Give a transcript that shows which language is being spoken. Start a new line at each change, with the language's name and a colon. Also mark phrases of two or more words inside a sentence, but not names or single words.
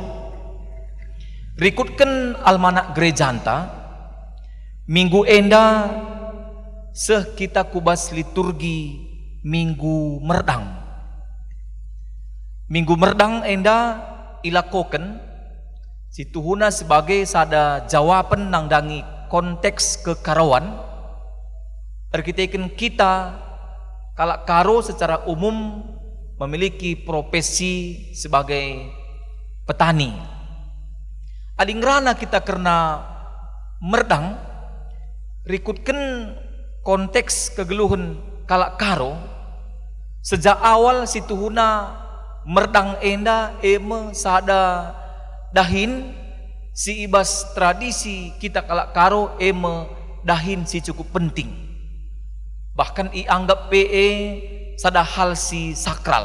Batak Karo: Rikutkan almanak gerejanta, minggu enda seh kita kubas liturgi minggu merdang. Minggu merdang enda ilakoken si tuhuna sebagai sada jawaban nang dangi konteks kekarawan, terkitakan kita kalak karo
Indonesian: secara umum memiliki profesi sebagai petani.
Batak Karo: Adingrana kita karena merdang, rikutkan konteks kegeluhan kalak karo, sejak awal si tuhuna merdang enda eme sada dahin si ibas tradisi kita kalak karo eme dahin si cukup penting, bahkan ianggap PE sada hal si sakral.